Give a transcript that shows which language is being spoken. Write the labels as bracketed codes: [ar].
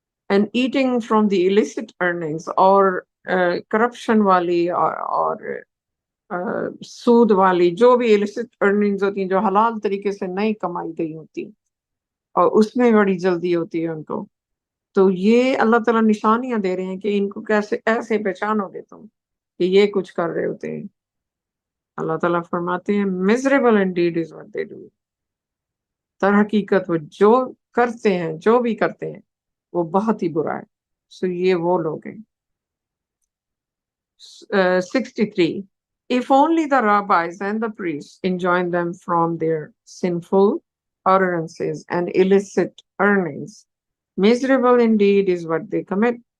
[en] and eating from the illicit earnings، [ur] اور corruption والی اور سود والی جو بھی illicit earnings ہوتی ہیں جو حلال طریقے سے نہیں کمائی گئی ہوتی اور اس میں بڑی جلدی ہوتی ہے ان کو. تو یہ اللہ تعالیٰ نشانیاں دے رہے ہیں کہ ان کو کیسے ایسے پہچانو گے تم کہ یہ کچھ کر رہے ہوتے ہیں. اللہ تعالیٰ فرماتے ہیں [en] miserable indeed is what they do. [ur] در حقیقت وہ جو کرتے ہیں، جو بھی کرتے ہیں وہ بہت ہی برا ہے. سو یہ وہ لوگ ہیں. 63. [en] If only the rabbis and the priests enjoined them from their sinful utterances and illicit earnings, miserable indeed is what they commit.